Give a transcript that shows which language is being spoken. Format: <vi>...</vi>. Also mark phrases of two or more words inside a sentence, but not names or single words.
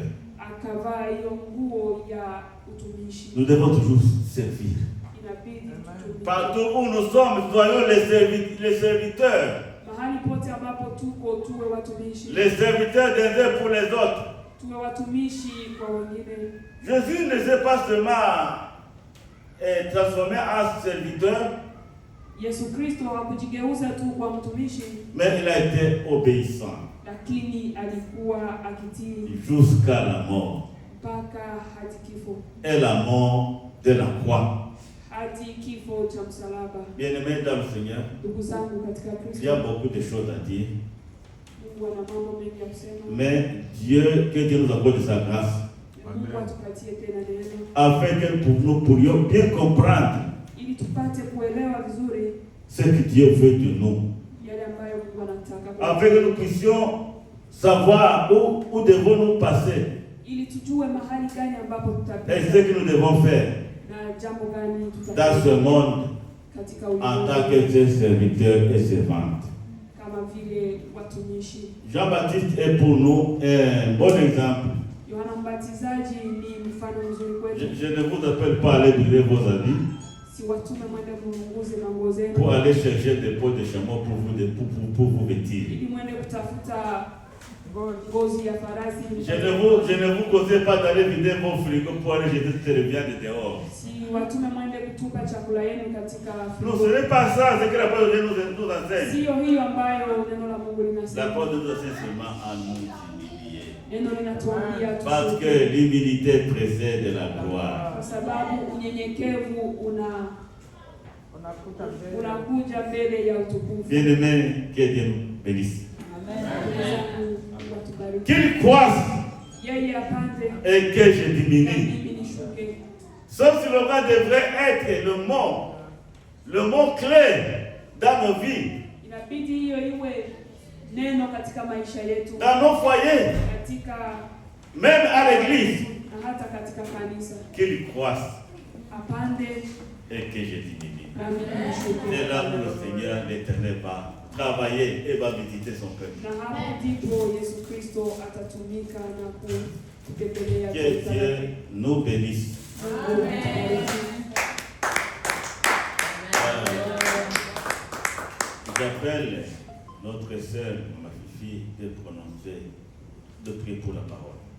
<sw>akavaa hiyo nguo ya utumishi.</sw> <fr>Nous devons toujours servir.</fr> <sw>Inabidi tutumike.</sw> <fr>Partout où nous sommes, soyons les serviteurs.</fr> <sw>Mahali pote ambapo tuko tuwe watumishi.</sw> <fr>Les serviteurs des uns pour les autres.</fr> <sw>Tuwe watumishi kwa wengine.</sw> <fr>Jésus ne s'est pas seulement transformé en serviteur,</fr> <sw>Yesu Kristo hakujigeuza tu kwa mtumishi,</sw> <fr>mais il a été obéissant</fr> <sw>lakini alikuwa akitii</sw> <fr>jusqu'à la mort.</fr> <sw>mpaka hadi kifo.</sw> <fr>Et la mort de la croix.</fr> <sw>Hadi kifo kifo cha msalaba.</sw> <fr>Bien-aimés dans le Seigneur,</fr> <sw>Ndugu zangu katika</sw> <fr>il y a</fr> <sw>Kristo,</sw> <fr>beaucoup de choses à dire.</fr> <sw>Mungu ana mambo mengi ya kusema.</sw> <fr>Mais Dieu, que Dieu nous accorde sa grâce,</fr> <sw>Mungu atupatie tena neno</sw> <fr>afin que nous pourrions bien comprendre</fr> <sw>ili tupate kuelewa vizuri</sw> <fr>ce que Dieu veut de nous.</fr> <sw>yale ambayo Mungu anataka.</sw> <fr>Afin que nous puissions savoir où devons-nous passer</fr> <sw>Ili tujue mahali gani ambapo</sw> <fr>et ce</fr> <sw>tutapita</sw> <fr>que nous devons faire</fr> <sw>na jambo gani</sw> <fr>dans ce</fr> <sw>tutafanya</sw> <fr>monde</fr> <sw>katika</sw> <fr>en tant</fr> <sw>ulimwengu</sw> <fr>que serviteurs et servantes.</fr> <sw>kama vile watumishi.</sw> <fr>Jean-Baptiste est pour nous un bon exemple.</fr> <sw>Yohana Mbatizaji ni mfano mzuri</sw> <fr>Je</fr> <sw>kwetu.</sw> <fr>ne vous appelle pas à aller brûler vos habits</fr> <sw>Si watume mwende mlunguze manguo</sw> <fr>pour</fr> <sw>zenu</sw> <fr>aller chercher des peaux de chameau pour vous vêtir.</fr> <sw>ili mwende kutafuta ngozi ya farasi.</sw> <fr>Je ne vous conseille pas d'aller vider vos frigos pour aller jeter toutes les viandes dehors.</fr> <sw>Si watume mwende kutupa chakula yenu katika</sw> <fr>Non,</fr> <sw>frigo.</sw> <fr>ce n'est pas ça, ce que la parole de Dieu nous enseigne.</fr> <sw>Sio hiyo ambayo neno la Mungu</sw> <fr>La</fr> <sw>linasema.</sw> <fr>parole de Dieu nous enseigne seulement à nous humilier.</fr> <sw>Neno linatuambia</sw> <fr>Parce que</fr> <sw>tushuke,</sw> <fr>l'humilité précède la gloire.</fr> <sw>kwa sababu unyenyekevu Unakuta mbele. unakuja mbele ya utukufu.</sw> <fr>Bien-aimés, que Dieu nous bénisse.</fr> <sw>Ndugu zangu, Mungu atubariki.</sw> <fr>Qu'il croisse</fr> <sw>Yeye apande</sw> <fr>et que je</fr> <sw>na</sw> <fr>diminue.</fr> <sw>mimi nishuke.</sw> <fr>Sauf si le mot devrait être le mot clé dans nos vies,</fr> <sw>Inabidi hiyo iwe neno katika maisha yetu,</sw> <fr>dans nos foyers,</fr> <sw>katika</sw> <fr>même à l'église.</fr> <sw>na hata katika kanisa.</sw> <fr>Qu'il croisse</fr> <sw>Apande</sw> <fr>et que je diminue.</fr> <sw>na mimi nishuke.</sw> <fr>C'est là où le Seigneur l'Éternel va travailler et va visiter son peuple.</fr> <sw>Na hapo ndipo Yesu Kristo atatumika na kutembelea</sw> <fr>Que</fr> <sw>kanisa</sw> <fr>Dieu</fr> <sw>lake.</sw> <fr>nous bénisse.</fr> <sw>Mungu atubariki.</sw> <fr>J'appelle notre sœur, ma fille, de prononcer, de prier pour la parole.</fr>